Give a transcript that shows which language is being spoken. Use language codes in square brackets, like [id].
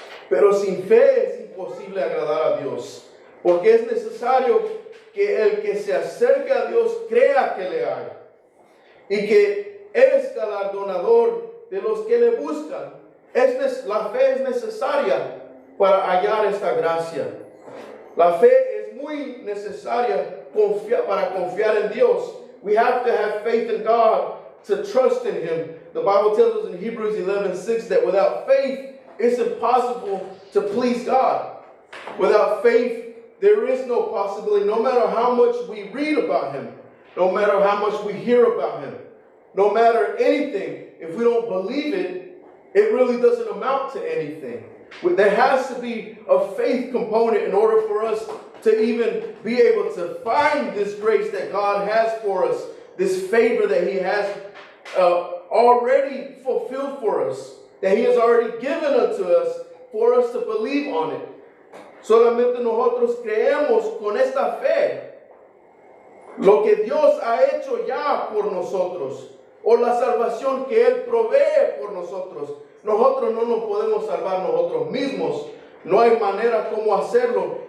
[es] Pero sin fe es imposible agradar a Dios, porque es necesario que el que se acerque a Dios crea que le hay y que es galardonador de los que le buscan. La fe es necesaria para hallar esta gracia. La fe es muy necesaria para confiar en Dios. [en] We have to have faith in God to trust in Him. The Bible tells us in Hebrews 11:6 that without faith, it's impossible to please God. Without faith, there is no possibility. No matter how much we read about Him, no matter how much we hear about Him, no matter anything, if we don't believe it, it really doesn't amount to anything. There has to be a faith component in order for us to even be able to find this grace that God has for us, this favor that He has already fulfilled for us, that He has already given unto us for us to believe on it. [es] Solamente nosotros creemos con esta fe lo que Dios ha hecho ya por nosotros, o la salvación que Él provee por nosotros. Nosotros no nos podemos salvar nosotros mismos. No hay manera como hacerlo.